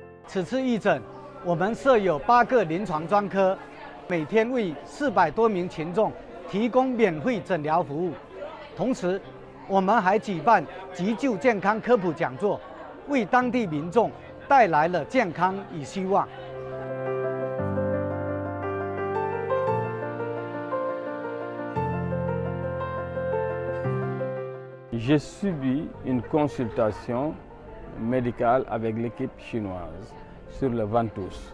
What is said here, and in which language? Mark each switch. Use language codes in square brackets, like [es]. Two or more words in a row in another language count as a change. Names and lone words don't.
[zh] 此次义诊，我们设有8个临床专科，每天为400多名群众提供免费诊疗服务。同时，我们还举办急救健康科普讲座，为当地民众带来了健康与希望。 [fr] J'ai subi une consultation médicale avec l'équipe chinoise sur le ventouse.